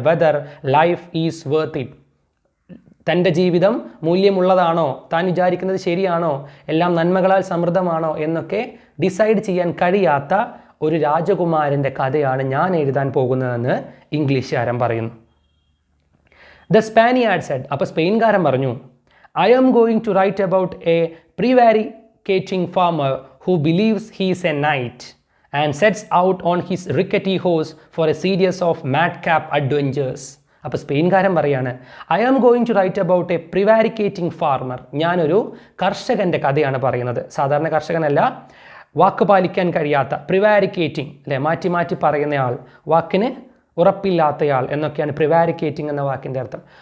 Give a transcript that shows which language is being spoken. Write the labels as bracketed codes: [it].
[en] whether life is worth it, [ml] തൻ്റെ ജീവിതം മൂല്യമുള്ളതാണോ, താൻ വിചാരിക്കുന്നത് ശരിയാണോ, എല്ലാം നന്മകളാൽ സമൃദ്ധമാണോ എന്നൊക്കെ ഡിസൈഡ് ചെയ്യാൻ കഴിയാത്ത ഒരു രാജകുമാരൻ്റെ കഥയാണ് ഞാൻ എഴുതാൻ പോകുന്നതെന്ന് ഇംഗ്ലീഷുകാരൻ പറയുന്നു. [en] the Spaniard said, [ml] അപ്പോൾ സ്പെയിൻകാരൻ പറഞ്ഞു, [en] I am going to write about a prevaricating farmer who believes he is a knight and sets out on his rickety horse for a series of madcap adventures. [ml] അപ്പോൾ സ്പെയിൻകാരൻ പറയാണ്, [en] I am going to write about a prevaricating farmer, [ml] ഞാനൊരു കർഷകൻ്റെ കഥയാണ് പറയുന്നത്. സാധാരണ കർഷകനല്ല, വാക്ക് പാലിക്കാൻ കഴിയാത്ത, പ്രിവാരിക്കേറ്റിംഗ് അല്ലേ, മാറ്റി മാറ്റി പറയുന്നയാൾ, വാക്കിന് ഉറപ്പില്ലാത്തയാൾ എന്നൊക്കെയാണ് പ്രിവാരിക്കേറ്റിംഗ് എന്ന വാക്കിൻ്റെ അർത്ഥം.